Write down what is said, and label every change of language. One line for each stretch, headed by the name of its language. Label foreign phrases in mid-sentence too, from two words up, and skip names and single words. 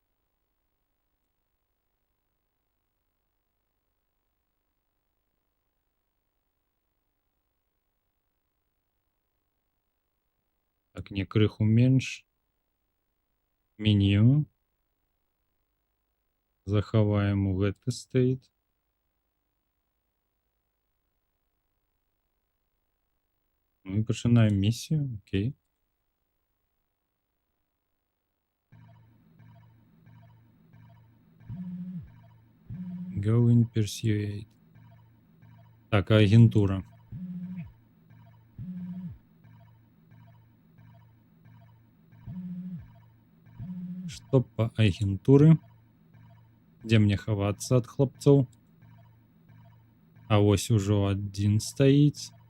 Belarusian: Так, не крыху менш. Меню. Захаваем у гэты стейт. Ну і пачынаем місію, окей.
English: Go in Persuade.
Belarusian: Так, агентура. Што па агентуры? Дзе мне хавацца ад хлопцоў? А вось ужо адзін стаіць.